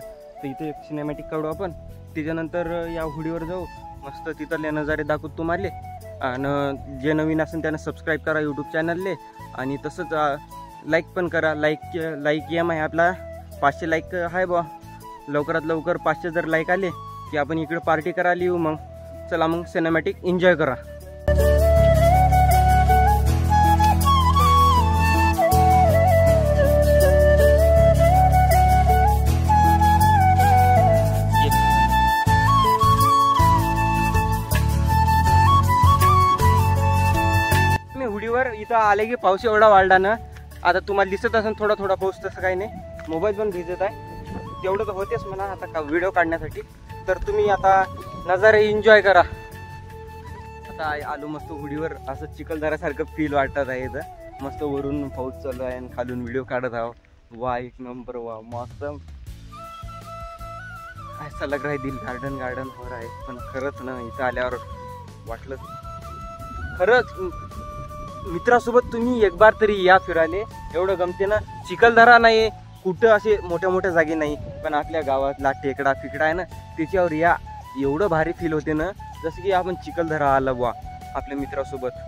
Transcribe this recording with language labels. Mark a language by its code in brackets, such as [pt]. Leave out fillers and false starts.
[mr] तर इथे एक सिनेमॅटिक काढू आपण, त्याच्यानंतर या हुडीवर जाऊ, मस्त तिथले नजारे दाखवतो तुम्हाला। आणि जे नवीन असेल त्यानं सबस्क्राईब करा यूट्यूब चॅनलले, आणि तसंच लाईक पण करा। लाईक एम आहे आपला, 500 लाईक आहे बा, लवकरात लवकर 500 जर लाईक आले की आपण इकडे पार्टी करायला येऊ मग। चला मग सिनेमॅटिक एन्जॉय करा। इथं आले की पाऊस एवढा वाढला ना, आता तुम्हाला दिसत असेल थोडा पाऊस, तसं काही नाही, मोबाईल पण भिजत आहे, तेवढं तर होतेच म्हणा आता का व्हिडिओ काढण्यासाठी। तर तुम्ही आता नजारे एन्जॉय करा। आता आलो मस्त हुडीवर, असं चिखलदऱ्यासारखं फील वाटत आहे इथं। मस्त वरून पाऊस चालू आहे आणि खालून व्हिडिओ काढत आहो। वा, 1 नंबर, वा मस्त, [hi] ऐसा लग रहा है दिल गार्डन हो रहा है। [mr] पण खरंच ना, इथं आल्यावर वाटलं खरंच मित्रासोबत तुम्ही एक बार तरी या फिरायले, एवढं गमते ना। चिखलदरा नाही कुठं असे मोठ्या जागी नाही, पण आपल्या गावातला टेकडा फिकडा आहे ना, त्याच्यावर या, एवढं भारी फील होते ना, जसं की आपण चिखलदरा आला बुवा आपल्या मित्रासोबत।